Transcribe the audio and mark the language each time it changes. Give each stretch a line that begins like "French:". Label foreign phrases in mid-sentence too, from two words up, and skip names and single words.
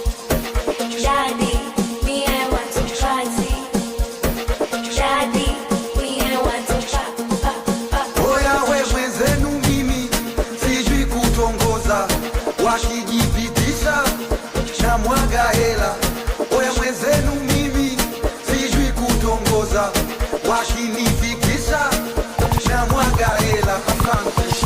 English: Daddy, me, I want to party. Daddy, me, I want to party.
Swahili: Oya, we mwenzenu mimi, sijui kutongoza. Wakijipitisha Shamwaga hela, oya mwenzenu mimi, sijui kutongoza, wakinifikisha, shamwaga hela, asante.